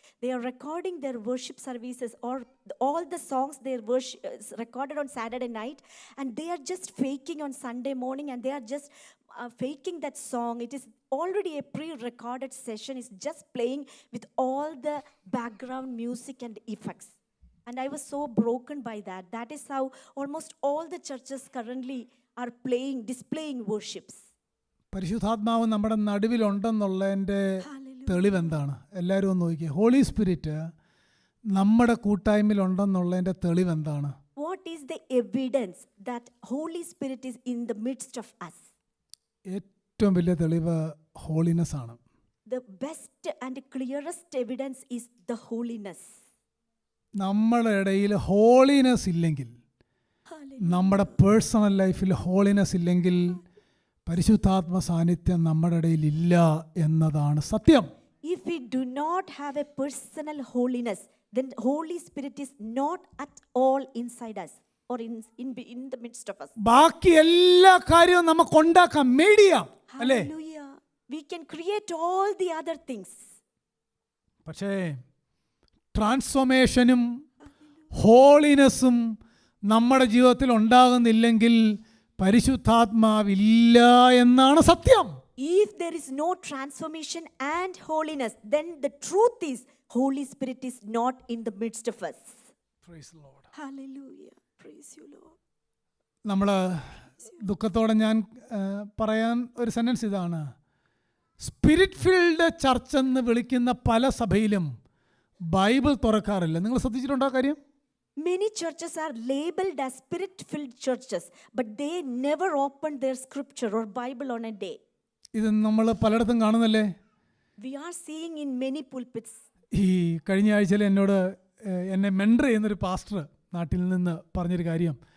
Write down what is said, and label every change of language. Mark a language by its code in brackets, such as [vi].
[en] They are recording their worship services, or all the songs they recorded on Saturday night, and they are just faking on Sunday morning, and they are just faking that song. It is already a pre-recorded session. It's just playing with all the background music and effects. And I was so broken by that. That is how almost all the churches currently are displaying worships. [ml] പരിശുദ്ധാത്മാവ് നമ്മുടെ നടുവിലുണ്ടെന്നുള്ളതിൻ്റെ തെളിവെന്താണ്? എല്ലാവരും ഒന്ന് നോക്കിയേ. Holy spirit നമ്മുടെ കൂട്ടായ്മയിലുണ്ടെന്നുള്ളതിൻ്റെ തെളിവെന്താണ്? [en] What is the evidence that Holy Spirit is in the midst of us? [ml] ഏറ്റവും വലിയ തെളിവ് holiness ആണ്. [en] The best and clearest evidence is the holiness. [ml] നമ്മുടെ ഇടയിൽ ഹോളിനെസ് ഇല്ലെങ്കിൽ, നമ്മുടെ പേഴ്സണൽ ലൈഫിൽ ഹോളിനെസ് ഇല്ലെങ്കിൽ, പരിശുദ്ധാത്മ സാന്നിധ്യം നമ്മുടെ ഇടയിൽ ഇല്ല എന്നതാണ് സത്യം. [en] If we do not have a personal holiness, then Holy Spirit is not at all inside us or in the midst of us. [ml] ബാക്കി എല്ലാ കാര്യവും നമുക്ക് ഉണ്ടാക്കാം, മേടിയാം, അല്ലേ? [en] Hallelujah. We can create all the other things. [ml] പക്ഷേ ട്രാൻസ്ഫോർമേഷനും ഹോളിനെസ്സും നമ്മുടെ ജീവിതത്തിൽ ഉണ്ടാകുന്നില്ലെങ്കിൽ പരിശുദ്ധാത്മാവില്ല എന്നാണ് സത്യം. [en] If there is no transformation and holiness, then the truth is Holy Spirit is not in the midst of us. Praise the Lord. Hallelujah. Praise you, Lord. [ml] നമ്മൾ ദുഃഖത്തോടെ ഞാൻ പറയാൻ ഒരു സെന്റൻസ് ഇതാണ്: സ്പിരിറ്റ് ഫിൽഡ് ചർച്ച് എന്ന് വിളിക്കുന്ന പല സഭയിലും ബൈബിൾ തുറക്കാറില്ല. നിങ്ങൾ ശ്രദ്ധിച്ചിട്ടുണ്ടോ കാര്യം? [en] Many churches are labeled as spirit-filled churches, but they never open their scripture or Bible on a day. [ml] ഇത് നമ്മൾ പലയിടത്തും കാണുന്നല്ലേ? [en] We are seeing in many pulpits. [ml] ഈ കഴിഞ്ഞ ആഴ്ചയിൽ എന്നെ മെൻറ്റർ ചെയ്യുന്നൊരു പാസ്റ്റർ നാട്ടിൽ നിന്ന് പറഞ്ഞൊരു കാര്യം,